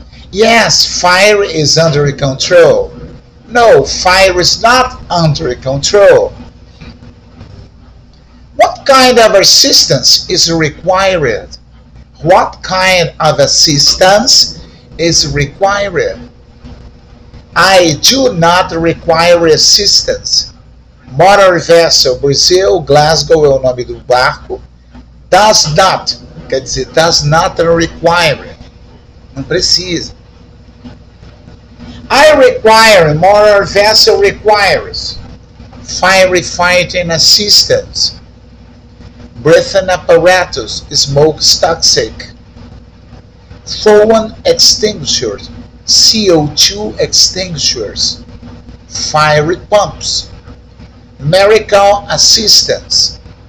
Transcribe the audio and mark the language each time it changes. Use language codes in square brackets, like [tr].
[en] Yes, fire is under control. No, fire is not under control. What kind of assistance is required? What kind of assistance is required? I do not require assistance. Motor vessel, [pt] Brazil, Glasgow é o nome do barco. [en] Does not, [pt] quer dizer, [en] does not require. [pt] Não precisa. [en] I require, motor vessel requires, firefighting assistance, breathing apparatus, smoke toxic, fuel extinguishers, CO2 extinguishers, fire pumps, medical assistance,